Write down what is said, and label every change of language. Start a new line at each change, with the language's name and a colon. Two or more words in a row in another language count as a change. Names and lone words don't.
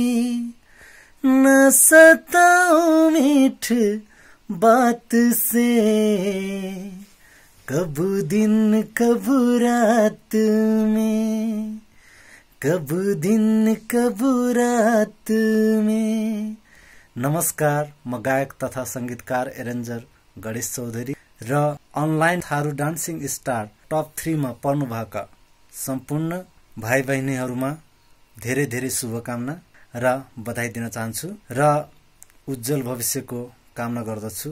Dangaura Tharu: न सताओ मीठ बात से कबू दिन कबू रात में, कबू दिन कबू रात में।
Nepali: नमस्कार, म गायक तथा संगीतकार एरेन्जर गणेश चौधरी र अनलाइन थारू डान्सिङ स्टार टप 3 मा पर्नुभएका सम्पूर्ण भाइ बहिनीहरूमा धेरै धेरै शुभकामना र बधाई दिन चाहन्छु र उज्जवल भविष्यको कामना गर्दछु।